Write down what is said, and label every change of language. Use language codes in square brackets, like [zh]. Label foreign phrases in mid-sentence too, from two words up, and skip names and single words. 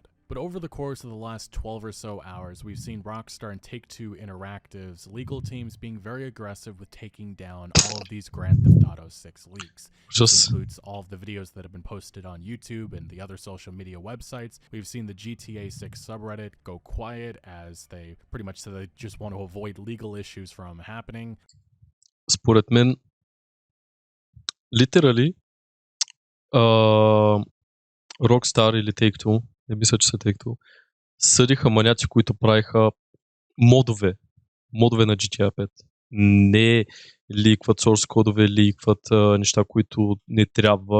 [en] But over the course of the last 12 or so hours, we've seen Rockstar and Take-Two Interactive's legal teams being very aggressive with taking down all of these Grand Theft Auto 6 leaks. This includes all of the videos that have been posted on YouTube and the other social media websites. We've seen the GTA 6 subreddit go quiet, as they pretty much said they just want to avoid legal issues from happening. [bg] Според мен, literally, Rockstar или Take-Two, не мисля, че са Take-Two, съдиха маняци, които правиха модове на GTA 5. Не ликват source кодове, ликват неща, които не трябва.